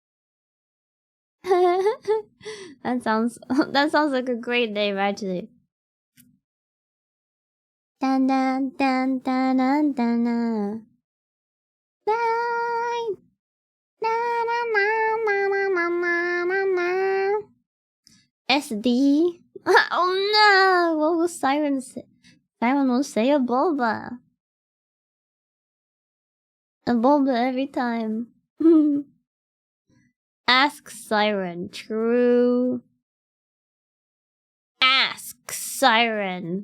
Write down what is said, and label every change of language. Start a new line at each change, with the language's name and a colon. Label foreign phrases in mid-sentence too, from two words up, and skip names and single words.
English: that sounds like a great name actually. Dun dun dun dun dun dun dun. Bye. Na na na na na na na na. SD. Oh no! What will Saiiren say? Saiiren will say a boba. A boba every time. Ask Saiiren. True. Ask Saiiren.